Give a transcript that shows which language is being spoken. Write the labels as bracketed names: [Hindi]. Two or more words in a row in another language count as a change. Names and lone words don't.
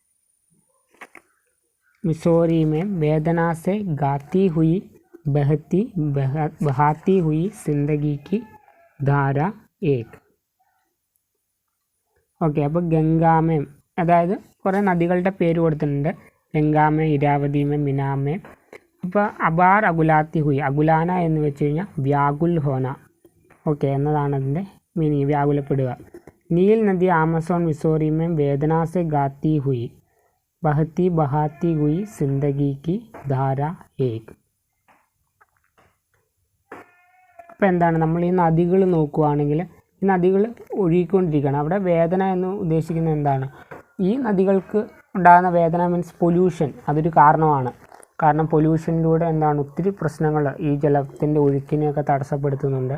[Hindi] मिसोरी में वेदना से गाती हुई बहाती हुई जिंदगी की धारा एक. [Malayalam] ഓക്കെ, അപ്പോൾ ഗംഗാമയം അതായത് കുറേ നദികളുടെ പേര് കൊടുത്തിട്ടുണ്ട്. [Hindi] गंगा में, इरावती में, मीना में. [Malayalam] അപ്പോൾ [Hindi] अबार अकुलाती हुई, [Malayalam] അകുലാന എന്ന് വെച്ച് കഴിഞ്ഞാൽ [Hindi] व्याकुल होना, [Malayalam] ഓക്കെ എന്നതാണ് അതിൻ്റെ മീനിങ്, വ്യാകുലപ്പെടുക. [Hindi] നീൽ നദി ആമസോൺ മിസോറി में वेदना से गाती हुई, बहती बहाती हुई जिंदगी की धारा एक. [Malayalam] അപ്പോൾ എന്താണ്, നമ്മൾ ഈ നദികൾ നോക്കുകയാണെങ്കിൽ ഈ നദികൾ ഒഴുകിക്കൊണ്ടിരിക്കുകയാണ്. അവിടെ വേദന എന്ന് ഉദ്ദേശിക്കുന്നത് എന്താണ്, ഈ നദികൾക്ക് ഉണ്ടാകുന്ന വേദന [English] means pollution, [Malayalam] അതൊരു കാരണമാണ്. കാരണം പൊല്യൂഷനിലൂടെ എന്താണ് ഒത്തിരി പ്രശ്നങ്ങൾ ഈ ജലത്തിൻ്റെ ഒഴുക്കിനെയൊക്കെ തടസ്സപ്പെടുത്തുന്നുണ്ട്.